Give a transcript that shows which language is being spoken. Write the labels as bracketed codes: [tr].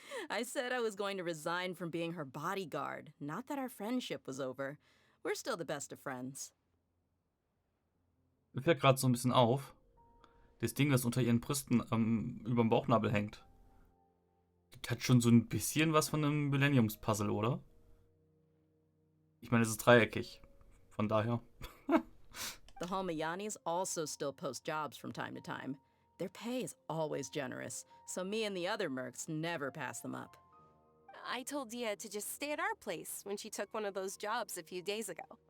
[en] I said I was going to resign from being her bodyguard, not that our friendship was over. We're still the best of friends. [de] Mir fällt gerade so ein bisschen auf, das Ding, das unter ihren Brüsten über dem Bauchnabel hängt. Das hat schon so ein bisschen was von einem Millenniums-Puzzle, oder? Ich meine, es ist dreieckig. Von daher. [en] The Holmayanis also still post jobs from time to time. Their pay is always generous, so me and the other mercs never pass them up. I told Dia to just stay at our place when she took one of those jobs a few days ago.